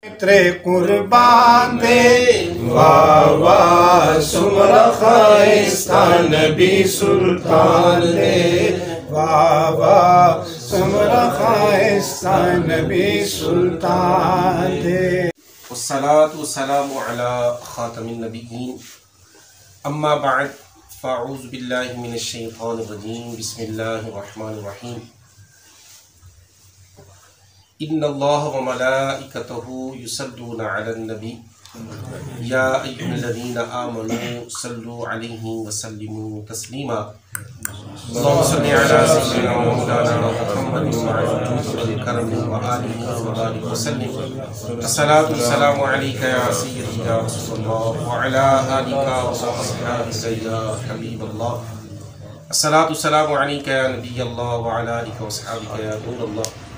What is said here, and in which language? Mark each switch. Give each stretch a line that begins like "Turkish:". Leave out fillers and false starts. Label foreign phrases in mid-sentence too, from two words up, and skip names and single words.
Punjabi: ترے قربان دے واہ واہ سمرا خائستہ نبی سلطان دے واہ واہ سمرا خائستہ نبی سلطان دے
Arabic: والصلاة والسلام على خاتم النبیین اما بعد فاعوذ باللہ من الشیطان الرجیم بسم اللہ الرحمن الرحیم ان اللہ وملائکتہ یصلون علی النبی یا ایھا الذین آمنوا صلوا علیہ وسلموا تسلیما اللہم صلی علی سیدنا مولانا محمد وعلی الکرم وآلہ وبارک وسلم الصلاۃ والسلام علیک یا سیدی یا رسول اللہ وعلی آلک واصحابک یا حبیب اللہ الصلاۃ والسلام علیک یا نبی اللہ وعلی آلک واصحابک یا نور اللہ۔